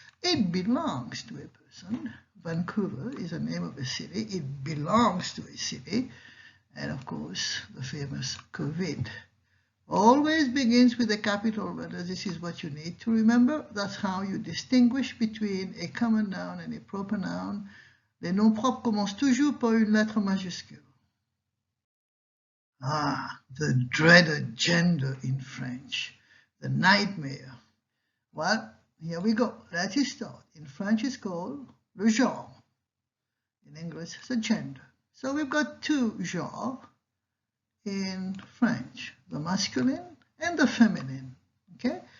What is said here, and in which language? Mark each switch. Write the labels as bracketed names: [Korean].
[English] It belongs to a person. Vancouver is the name of a city. It belongs to a city. And of course, the famous COVID. Always begins with a capital letter. This is what you need to remember. That's how you distinguish between a common noun and a proper noun. [French] Les noms propres commencent toujours par une lettre majuscule. [English] Ah, the dreaded gender in French, the nightmare. Well, here we go. Let's start. In French, it's called le genre. In English, it's a gender. So we've got two genres in French, the masculine and the feminine. Okay?